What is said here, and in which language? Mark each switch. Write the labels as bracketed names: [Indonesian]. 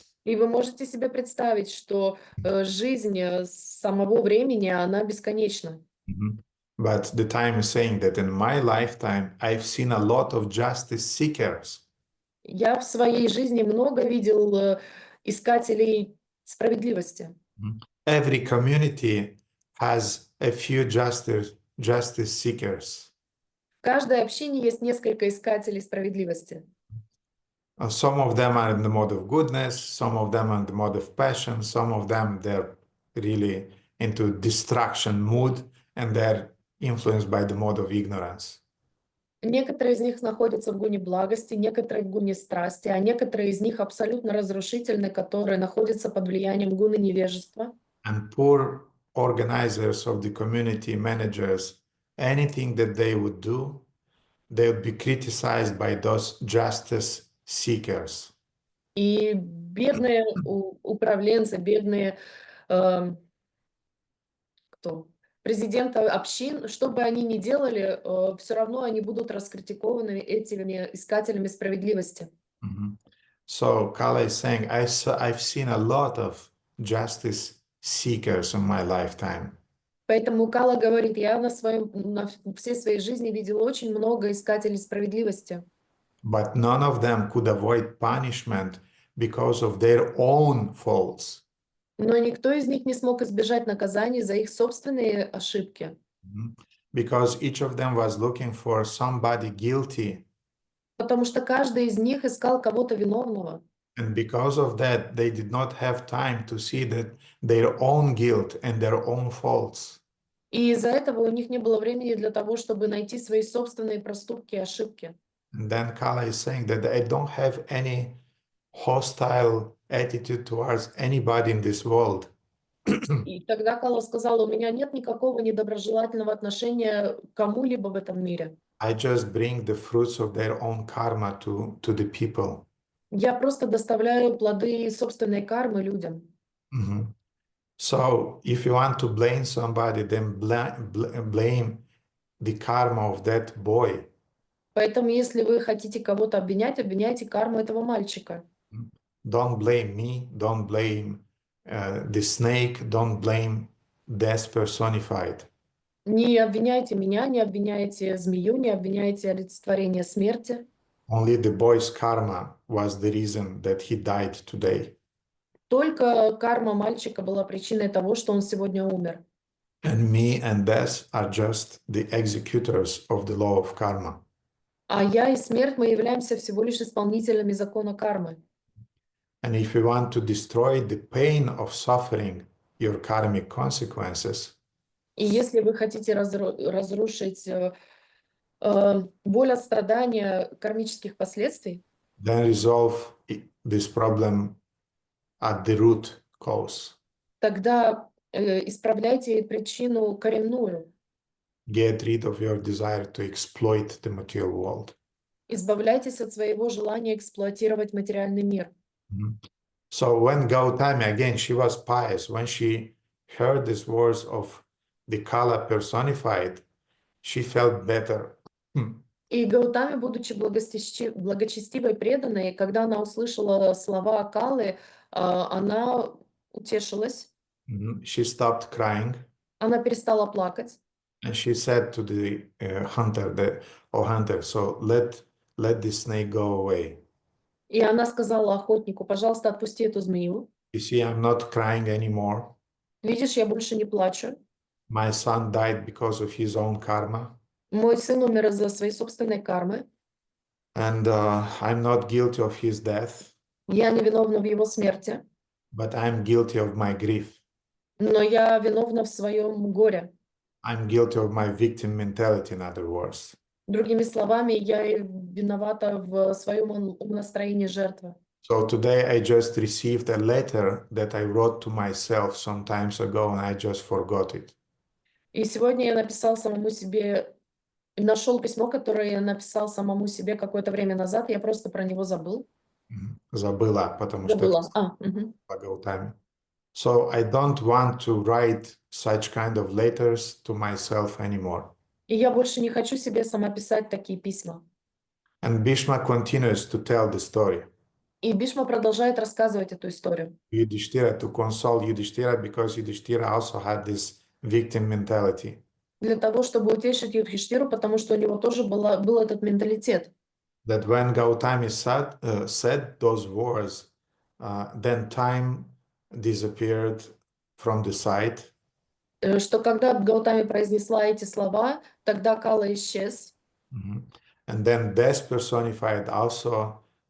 [Russian] и вы можете себе представить, что жизнь самого времени, она бесконечна. [English] But the time is saying that in my lifetime, I've seen a lot of justice seekers. [Russian] Я в своей жизни много видел искателей справедливости. [English] Every community has a few justice seekers. [Russian] В каждой общине есть несколько искателей справедливости. [English] Some of them are in the mode of goodness, some of them are in the mode of passion, some of them they're really into distraction mood, and they're influenced by the mode of ignorance. [Russian] Некоторые из них находятся в гуне благости, некоторые в гуне страсти, а некоторые из них абсолютно разрушительны, которые находятся под влиянием гуны невежества. [English] And poor organizers of the community, managers, anything that they would do, they would be criticized by those justice seekers. [Russian] И бедные управленцы, бедные президенты общин, что бы они ни делали, все равно они будут раскритикованы этими искателями справедливости. [English] So Kala is saying, I've seen a lot of justice seekers in my lifetime. [Russian] Поэтому Кала говорит, я на всей своей жизни видел очень много искателей справедливости. [English] But none of them could avoid punishment because of their own faults. [Russian] Но никто из них не смог избежать наказаний за их собственные ошибки. [English] Because each of them was looking for somebody guilty. [Russian] Потому что каждый из них искал кого-то виновного. [English] And because of that, they did not have time to see that their own guilt and their own faults. [Russian] И из-за этого у них не было времени для того, чтобы найти свои собственные проступки и ошибки. [English] And then Kala is saying that I don't have any hostile attitude towards anybody in this world. [Russian] И тогда Кала сказала, у меня нет никакого недоброжелательного отношения к кому-либо в этом мире. [English] I just bring the fruits of their own karma to the people. [Russian] Я просто доставляю плоды собственной кармы людям. [English] So if you want to blame somebody, then blame the karma of that boy. [Russian] Поэтому, если вы хотите кого-то обвинять, обвиняйте карму этого мальчика. [English] Don't blame me, don't blame the snake, don't blame death personified. [Russian] Не обвиняйте меня, не обвиняйте змею, не обвиняйте олицетворение смерти. [English] Only the boy's karma was the reason that he died today. [Russian] Только карма мальчика была причиной того, что он сегодня умер. [English] And me and death are just the executors of the law of karma. [Russian] А я и смерть, мы являемся всего лишь исполнителями закона кармы. [English] And if you want to destroy the pain of suffering, your karmic consequences, [Russian] И если вы хотите разрушить боль от страдания кармических последствий, [English] then resolve this problem at the root cause. [Russian] тогда исправляйте причину коренную. [English] Get rid of your desire to exploit the material world. [Russian] Избавляйтесь от своего желания эксплуатировать материальный мир. [English] So when Gautami, again, she was pious, when she heard these words of the Kala personified, she felt better. [Russian] И Гаутами, будучи благочестивой, преданной, когда она услышала слова Калы, она утешилась, [English] She stopped crying. [Russian] она перестала плакать. [English] And she said to the hunter, "Oh hunter, so let this snake go away. [Russian] И она сказала охотнику, пожалуйста, отпусти эту змею. [English] You see, I'm not crying anymore. [Russian] Видишь, я больше не плачу. [English] My son died because of his own karma. [Russian] Мой сын умер из-за своей собственной кармы. [English] And I'm not guilty of his death, [Russian] Я не виновна в его смерти, [English] but I'm guilty of my grief. [Russian] но я виновна в своем горе. [English] I'm guilty of my victim mentality, in other words. [Russian] Другими словами, я виновата в своем умонастроении жертвы. [English] So today I just received a letter that I wrote to myself some times ago, and I just forgot it. [Russian] И сегодня я написал самому себе, нашел письмо, которое я написал самому себе какое-то время назад, я просто про него забыл. Забыла, потому Забыла. что [English] Gautami. So I don't want to write such kind of letters to myself anymore. [Russian] И я больше не хочу себе сама писать такие письма. [English] And Bhishma continues to tell the story. [Russian] И Бишма продолжает рассказывать эту историю. [English] Yudhishthira, to console Yudhishthira, because Yudhishthira also had this victim mentality. [Russian] Для того, чтобы утешить Юдхиштиру, потому что у него тоже был этот менталитет. [English] That when Gautami said those words, then time disappeared from the sight. [Russian] Что когда Гаутами произнесла эти слова, тогда Кала исчез. [English] And then death personified also